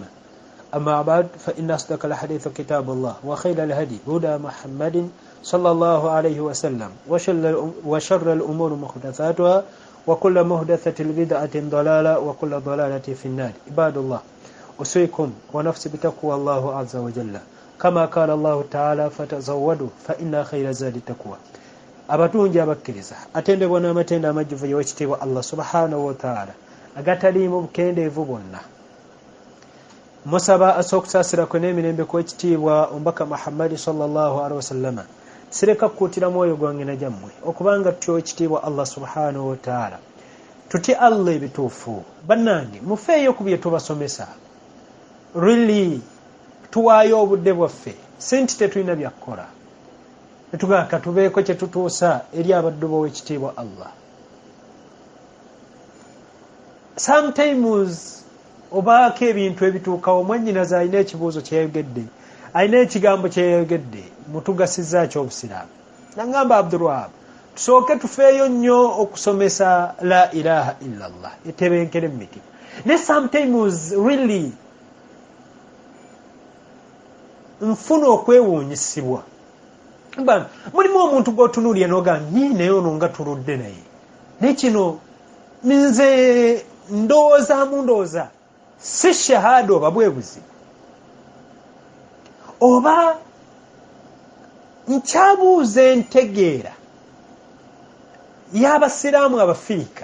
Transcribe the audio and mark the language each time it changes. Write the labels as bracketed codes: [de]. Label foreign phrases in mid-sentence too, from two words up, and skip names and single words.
[ar] أما بعد فإن أصدق الحديث كتاب الله وخير الهدي هدى محمد صلى الله عليه وسلم وشر الأمور محدثاتها وكل محدثة بدعة ضلالة وكل ضلالة في النار. عباد الله، أوصيكم ونفسي بتقوى الله عز وجل كما قال الله تعالى: فتزودوا فإن خير زاد التقوى. [lg] abatungi abakkiriza atendebwa n'amatenda amajjuvu y'ekitiibwa Allah [ar] subhanahu wa ta'ala [lg] agataliimu bukendeevu bwonna, musaba asookusaasirako n'emirembe kw'ekitiibwa omubaka Muhammad [ar] sallallahu alaihi wasallama. [lg] Sireka kukuutira mwoyo gwange na gyammwe okubanga tutya ekitiibwa Allah [ar] subhanahu wa ta'ala, [lg] tutya Allah ebituufu. Bannange, mufeeyo ku bye tubasomesa. Really tuwaayo obudde bwaffe, senti tetulina byakukola, netugaka tubeeko kye tutuusa eri abaddu b'owekitiibwa Allah. Sometimes obaako ebintu ebituukawo, mwannyinaze alina ekibuuzo kyeyayogedde, alina ekigambo kyeyayogedde, mutugasiza ky'obusiraamu. Nangamba Abdul Wahaab, tusooke tufeeyo nnyo okusomesa [ar] la ilaha illallah, [lg] etebenkere mmitima. Ne [en] sometimes really [lg] nfuna okwewuunyisibwa. Mulimu omuntu gw'otunuulye n'ogamba naye ono nga tuludde naye, naye kino nze ndowooza si shahada oba bwebuzi, oba nkyabuuza entegeera y'abasiraamu abafirika.